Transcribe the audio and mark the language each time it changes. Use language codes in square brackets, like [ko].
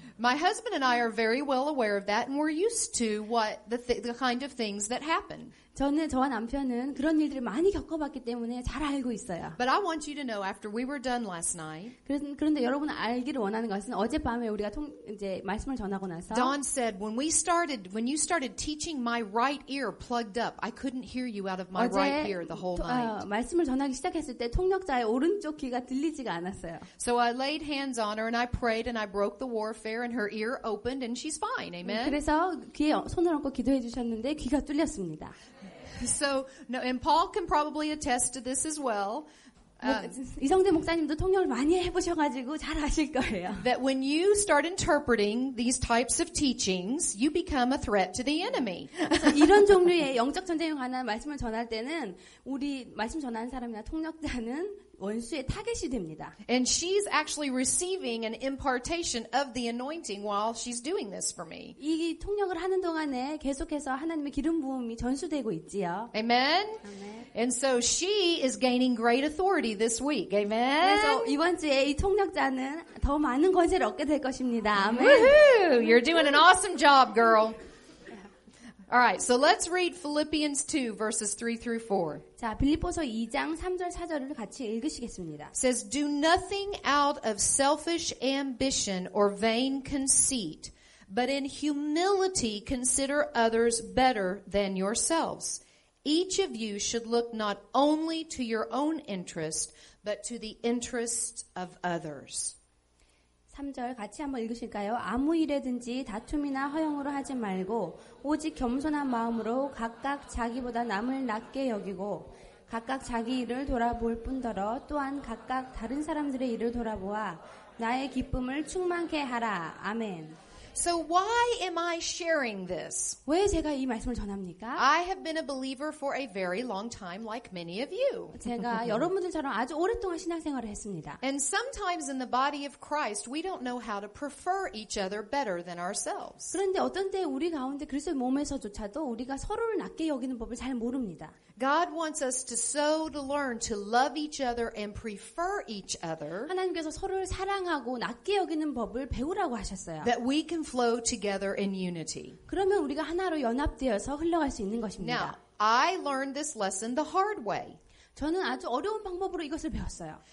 [en] My husband and I are very well aware of that, and we're used to what the kind of things that happen. [ko] 저와 남편은 그런 일들을 많이 겪어봤기 때문에 잘 알고 있어요. [en] But I want you to know, after we were done last night, [ko] 그런데 여러분 알기를 원하는 것은 어젯밤에 우리가 이제 말씀을 전하고 나서 [en] Dawn said, when you started teaching, my right ear plugged up. I couldn't hear you out of my right ear the whole night. [ko] 말씀을 전하기 시작했을 때 통역자의 오른쪽 귀가 들리지가 않았어요. [en] So I laid hands on her and I prayed and I broke the warfare and her ear opened and she's fine. Amen. [ko] 그래서 귀에 손을 얹고 기도해 주셨는데 귀가 뚫렸습니다. [en] So, no, and Paul can probably attest to this as well. [ko] 이성대 목사님도 통역을 많이 해보셔가지고 잘 아실 거예요. [en] That when you start interpreting these types of teachings, you become a threat to the enemy. [ko] 이런 종류의 영적 전쟁에 관한 말씀을 전할 때는 우리 말씀 전하는 사람이나 통역자는 원수의 타겟이 됩니다. [en] And she's actually receiving an impartation of the anointing while she's doing this for me. [ko] 이 통역을 하는 동안에 계속해서 하나님의 기름 부음이 전수되고 있지요. [en] Amen? [ko] 아멘. [en] And so she is gaining great authority this week. Amen? [ko] 그래서 이번 주에 이 통역자는 더 많은 권세를 얻게 될 것입니다. 아멘. [en] Woohoo! You're doing an awesome job, girl. All right, so let's read Philippians 2, verses 3 through 4. [ko] 자, 빌립보서 2장 3절 4절을 같이 읽으시겠습니다. [en] It says, Do nothing out of selfish ambition or vain conceit, but in humility consider others better than yourselves. Each of you should look not only to your own interest, but to the interest of others. [ko] 3절 같이 한번 읽으실까요? 아무 일에든지 다툼이나 허영으로 하지 말고 오직 겸손한 마음으로 각각 자기보다 남을 낮게 여기고 각각 자기 일을 돌아볼 뿐더러 또한 각각 다른 사람들의 일을 돌아보아 나의 기쁨을 충만케 하라. 아멘. [en] So why am I sharing this? [ko] 왜 제가 이 말씀을 전합니까? [en] I have been a believer for a very long time, like many of you. [ko] 제가 여러분들처럼 아주 오랫동안 신앙생활을 했습니다. [en] And sometimes in the body of Christ, we don't know how to prefer each other better than ourselves. [ko] 그런데 어떤 때 우리 가운데 그리스도의 몸에서조차도 우리가 서로를 낮게 여기는 법을 잘 모릅니다. [en] God wants us to learn to love each other and prefer each other. [ko] 하나님께서 서로를 사랑하고 낮게 여기는 법을 배우라고 하셨어요. [en] That we can flow together in unity. [ko] 그러면 우리가 하나로 연합되어서 흘러갈 수 있는 것입니다. [en] Now, I learned this lesson the hard way. [ko] 저는 아주 어려운 방법으로 이것을 배웠어요.